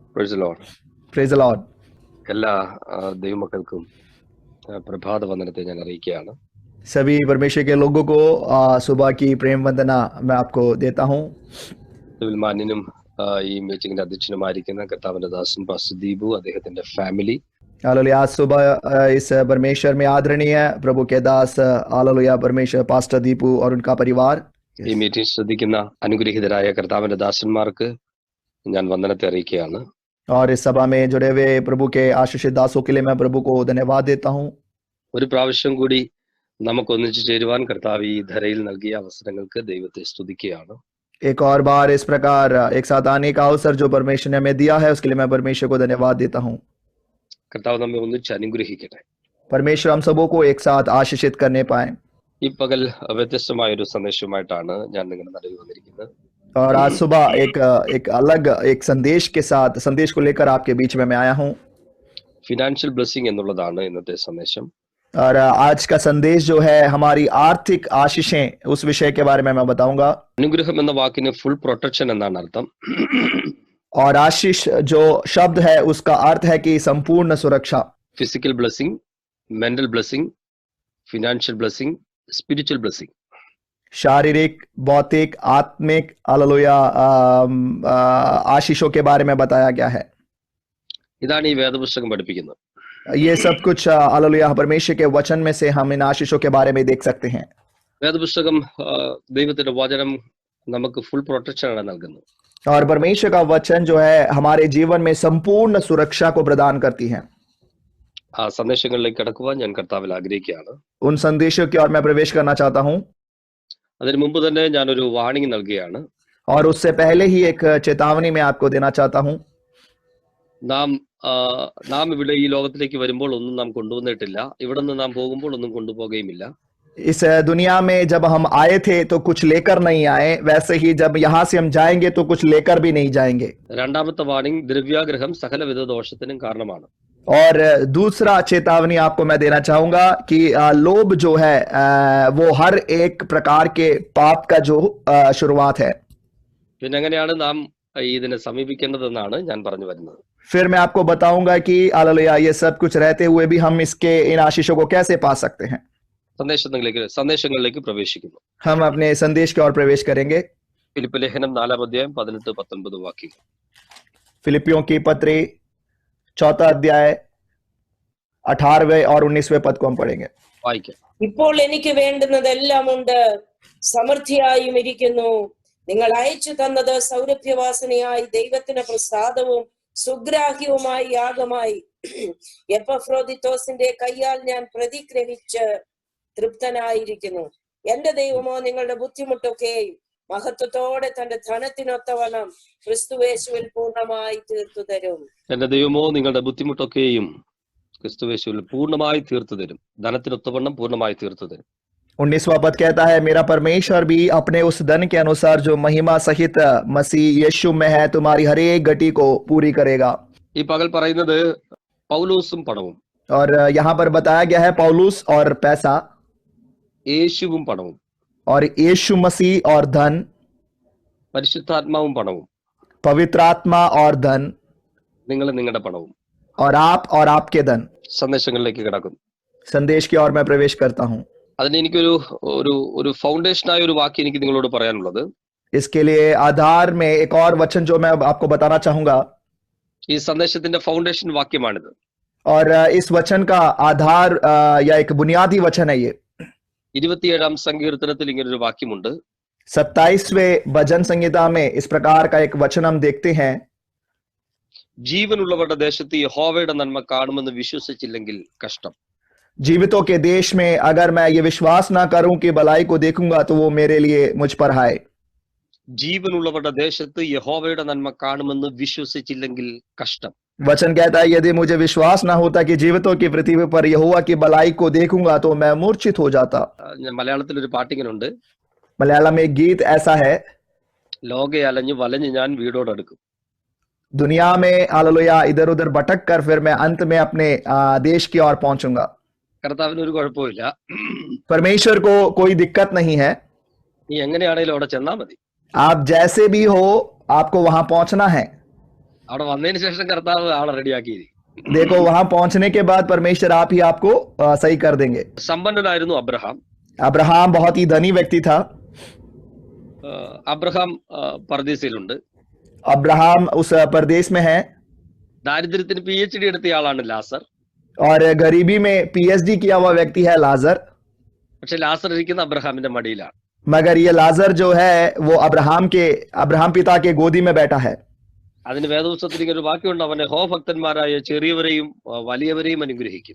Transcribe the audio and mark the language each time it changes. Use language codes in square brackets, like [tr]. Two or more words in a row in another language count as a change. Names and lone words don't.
[en] Praise the Lord. Praise the Lord. [ml] എല്ലാ ദൈവമക്കൾക്കും പ്രഭാത വന്ദനത്തെ ഞാൻ അറിയിക്കുകയാണ്. [hi] सभी परमेश्वर के लोगों को सुबह की प्रेम वंदना मैं आपको देता हूँ. [ml] ഇതിൽ മാന്യനും ഈ മീറ്റിംഗിന്റെ അധ്യക്ഷനുമായിരിക്കുന്ന കർത്താവിന്റെ ദാസൻ പാസ്റ്റർ ദീപു, അദ്ദേഹത്തിന്റെ ഫാമിലി, [hi] हालेलुया. आज सुबह इस परमेश्वर में आदरणीय प्रभु के दास हालेलुया परमेश्वर पास्टर दीपू और उनका परिवार, [ml] ഈ മീറ്റിംഗ് ശ്രദ്ധിക്കുന്ന അനുഗ്രഹീതരായ കർത്താവിന്റെ ദാസന്മാർക്ക് ഞാൻ വന്ദനത്തെ അറിയിക്കുകയാണ്. [hi] और इस सभा में जुड़े हुए प्रभु के आशीषित दासों के लिए मैं प्रभु को धन्यवाद देता हूँ. [ml] ഒരു പ്രാവശ്യം കൂടി നമുക്ക് ഒന്നിച്ചു ചേരുവാൻ കർത്താവ് ഈ ധരയിൽ നൽകിയ അവസരങ്ങൾക്ക് ദൈവത്തെ സ്തുതിക്കുകയാണ്. [hi] एक और बार इस प्रकार एक साथ आने का अवसर जो परमेश्वर ने हमें दिया है उसके लिए मैं परमेश्वर को धन्यवाद देता हूँ. [ml] കർത്താവ് നമ്മെ ഒന്നിച്ച് അനുഗ്രഹിക്കട്ടെ. [hi] परमेश्वर हम सबों को एक साथ आशीषित करने पाए. [ml] ഈ പകൽ വ്യത്യസ്തമായ ഒരു സന്ദേശവുമായിട്ടാണ് ഞാൻ നിങ്ങളുടെ നടുവിൽ വന്നിരിക്കുന്നത്. [hi] और आज सुबह एक अलग एक संदेश को लेकर आपके बीच में मैं आया हूँ. [en] financial blessing [ml] എന്നുള്ളതാണ് ഇന്നത്തെ സന്ദേശം. [hi] और आज का संदेश जो है हमारी आर्थिक आशीषें, उस विषय के बारे में मैं बताऊंगा. [ml] അനുഗ്രഹം എന്ന വാക്കിന് [en] full protection [ml] എന്നാണ് അർത്ഥം. [hi] और आशीष जो शब्द है उसका अर्थ है कि संपूर्ण सुरक्षा. [en] Physical blessing, mental blessing, financial blessing, spiritual blessing. [hi] शारीरिक, भौतिक, आत्मिक हालेलुया आशीषों के बारे में बताया गया है. [ml] ഇതാണ് ഈ വേദപുസ്തകം പഠിപ്പിക്കുന്നത്. [hi] ये सब कुछ हालेलुया परमेश्वर के वचन में से हम इन आशीषों के बारे में देख सकते हैं. [ml] വേദപുസ്തകം ദൈവത്തിന്റെ വചനം നമുക്ക് [en] full protection [ml] ആണ് നൽകുന്നത്. [hi] और परमेश्वर का वचन जो है हमारे जीवन में संपूर्ण सुरक्षा को प्रदान करती है. [ml] ആ സന്ദേശങ്ങളിലേക്ക് കടക്കുവാൻ ഞാൻ കർത്താവിൽ ആഗ്രഹിക്കുകയാണ്. [hi] उन संदेशों की ओर मैं प्रवेश करना चाहता हूँ. [ml] അതിനു മുമ്പ് തന്നെ ഞാനൊരു വാർണിംഗ് നൽകുകയാണ്. [hi] और उससे पहले ही एक चेतावनी मैं आपको देना चाहता हूँ. [ml] നാം ഇവിടെ ഈ ലോകത്തിലേക്ക് വരുമ്പോൾ ഒന്നും നാം കൊണ്ടുവന്നിട്ടില്ല. ഇവിടെ നിന്ന് നാം പോകുമ്പോൾ ഒന്നും കൊണ്ടുപോകുകയുമില്ല. [hi] इस दुनिया में जब हम आए थे तो कुछ लेकर नहीं आए, वैसे ही जब यहाँ से हम जाएंगे तो कुछ लेकर भी नहीं जाएंगे. [ml] രണ്ടാമത്തെ വാർണിംഗ്, ദ്രവ്യാഗ്രഹം സകലവിധ ദോഷത്തിനും കാരണമാണ്. [hi] और दूसरा चेतावनी आपको मैं देना चाहूंगा कि लोभ जो है वो हर एक प्रकार के पाप का जो शुरुआत है. [ml] പിന്നെ എങ്ങനെയാണ് നാം ഇതിനെ സമീപിക്കേണ്ടതെന്നാണ് ഞാൻ പറഞ്ഞു വരുന്നത്. [hi] फिर मैं आपको बताऊंगा कि हालेलुया ये सब कुछ रहते हुए भी हम इसके इन आशीषों को कैसे पा सकते हैं. [ml] സന്ദേശങ്ങളിലേക്ക് പ്രവേശിക്കുന്നു. [hi] हम अपने संदेश की ओर प्रवेश करेंगे. [ml] ഫിലിപ്പ് ലേഖനം 4-18 വാക്യങ്ങൾ. [hi] फिलिपियों की पत्री 4 अध्याय 18वें और 19वें पद को हम पढ़ेंगे. [ml] വായിക്കാം. ഇപ്പോൾ എനിക്ക് വേണ്ടുന്നതെല്ലാം ഉണ്ട്, സമൃദ്ധിയായും ഇരിക്കുന്നു. നിങ്ങൾ അയച്ചു തന്നത് സൗരഭ്യവാസനയായി ദൈവത്തിന് പ്രസാദവും സുഗ്രാഹ്യവുമായി യാഗമായി എപ്പഫ്രോദിത്തോസിന്റെ കയ്യാൽ ഞാൻ പ്രതിഗ്രഹിച്ച് തൃപ്തനായിരിക്കുന്നു. എന്റെ ദൈവമോ നിങ്ങളുടെ ബുദ്ധിമുട്ടൊക്കെയും മഹത്വത്തോടെ തന്റെ ധനത്തിനൊത്തവണ്ണം ക്രിസ്തുവേശുവിൽ പൂർണ്ണമായി തീർത്തു തരും. എന്റെ ദൈവമോ നിങ്ങളുടെ ബുദ്ധിമുട്ടൊക്കെയും ക്രിസ്തുവേശുവിൽ പൂർണ്ണമായി തീർത്തു തരും. ധനത്തിനൊത്തവണ്ണം പൂർണ്ണമായി തീർത്തു തരും. [hi] 19वां पद कहता है, मेरा परमेश्वर भी अपने उस धन के अनुसार जो महिमा सहित मसीह यीशु में है तुम्हारी हर एक गति को पूरी करेगा. [ml] ഈ പകൽ പറയുന്നത് പൗലോസും പണവും. [hi] और यहाँ पर बताया गया है पौलुस और पैसा, [ml] യേശുവും പണവും, [hi] और यीशु मसीह और धन, [ml] പരിശുദ്ധാത്മാവും പണവും, [hi] पवित्र आत्मा और धन, [ml] നിങ്ങൾ നിങ്ങളുടെ പണവും, [hi] और आपके धन. [ml] സന്ദേശങ്ങളിലേക്ക് കിടക്കുന്നു. [hi] संदेश की ओर मैं प्रवेश करता हूँ. [ml] അതിന് എനിക്കൊരു ഒരു ഫൗണ്ടേഷനായ ഒരു വാക്യം എനിക്ക് നിങ്ങളോട് പറയാനുള്ളത്. [hi] इसके लिए आधार में एक और वचन जो मैं आपको बताना चाहूंगा. [ml] ഈ സന്ദേശത്തിന്റെ ഫൗണ്ടേഷൻ വാക്യമാണിത്. [hi] और इस वचन का आधार या एक बुनियादी वचन है ये. [ml] 27 സങ്കീർത്തനത്തിൽ ഇങ്ങനൊരു വാക്യമുണ്ട്. [hi] 27वें भजन संहिता में इस प्रकार का एक वचन हम देखते हैं. [ml] ജീവനുള്ളവരുടെ ദേശത്ത് യഹോവയുടെ നന്മ കാണുമെന്ന് വിശ്വസിച്ചില്ലെങ്കിൽ കഷ്ടം. [hi] जीवितों के देश में अगर मैं ये विश्वास ना करूं कि भलाई को देखूंगा तो वो मेरे लिए मुझ पर हाय. [ml] ജീവനുള്ളവരുടെ ദേശത്ത് യഹോവയുടെ നന്മ കാണുമെന്ന് വിശ്വസിച്ചില്ലെങ്കിൽ കഷ്ടം. [hi] वचन कहता है यदि मुझे विश्वास ना होता कि जीवितों की पृथ्वी पर यहोवा की भलाई को देखूंगा तो मैं मूर्छित हो जाता. [ml] മലയാളത്തിൽ ഒരു പാട്ടിങ്ങനുണ്ട്. [hi] मलयालम में एक गीत ऐसा है, [ml] ലോകെ അലഞ്ഞു വലഞ്ഞു ഞാൻ വീടോടടുക്കും. [hi] दुनिया में हालेलुया इधर उधर भटक कर फिर मैं अंत में अपने देश की ओर पहुंचूंगा. [ml] കർത്താവിന് ഒരു കുഴപ്പമില്ല. [hi] परमेश्वर को कोई दिक्कत नहीं है. [ml] നീ എങ്ങനെയാണേലും അവിടെ ചെന്നാ മതി. [hi] आप जैसे भी हो आपको वहां पहुंचना है. [ml] അവിടെ വന്നതിന് ശേഷം കർത്താവ് ആളെ റെഡിയാക്കിയിരിക്കും. [hi] देखो वहां पहुंचने के बाद परमेश्वर आप ही आपको सही कर देंगे. [ml] സമ്പന്നനായിരുന്നു അബ്രഹാം. [hi] अब्राहम बहुत ही धनी व्यक्ति था. [ml] അബ്രഹാം പർദീസയിലുണ്ട്. [hi] अब्राहम उस परदेश में है. [ml] ദാരിദ്ര്യത്തിന് PhD എടുത്തയാളാണ് ലാസർ. [hi] और गरीबी में PhD किया हुआ व्यक्ति है लाजर. [ml] പക്ഷെ ലാസർ ഇരിക്കുന്ന അബ്രഹാമിന്റെ മടിയിലാണ്. [hi] मगर ये लाजर जो है वो अब्राहम पिता के गोदी में बैठा है. [ml] അതിന് വേദപുസ്തകത്തിൽ ഇങ്ങനെ ഒരു വാക്യമുണ്ട്, അവൻ യഹോവഭക്തന്മാരായ ചെറിയവരെയും വലിയവരെയും അനുഗ്രഹിക്കും.